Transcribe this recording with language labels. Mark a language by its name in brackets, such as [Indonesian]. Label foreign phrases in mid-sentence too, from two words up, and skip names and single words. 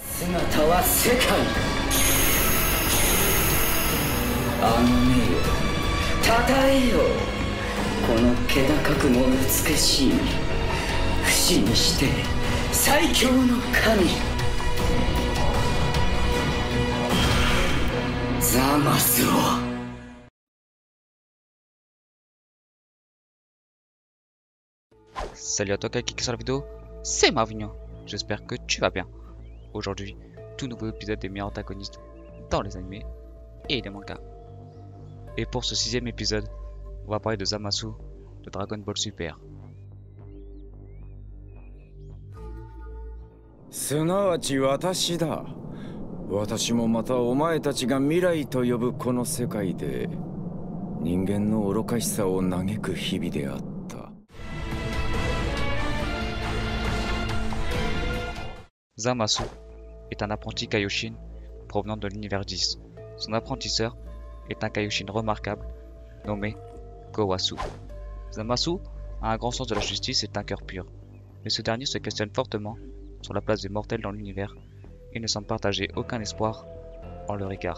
[Japanese] 姿は世界。あの目よ、たたえよ。この気高くも美しい、不死にして最強の神ザマスを。 [French] Salut à toi qui est sur la vidéo, c'est Marvin. J'espère que tu vas bien. Aujourd'hui, tout nouveau épisode des meilleurs antagonistes dans les animés et les mangas. Et pour ce 6ème épisode, on va parler de Zamasu de Dragon Ball Super. [Japanese] すなわち私だ。私もまたお前たちが未来と呼ぶこの世界で人間の愚かしさを嘆く日々であった。 [French] Zamasu est un apprenti Kaioshin provenant de l'univers 10. Son apprentisseur est un Kaioshin remarquable nommé Kowasu. Zamasu a un grand sens de la justice et un cœur pur, mais ce dernier se questionne fortement sur la place des mortels dans l'univers et ne semble partager aucun espoir en leur égard.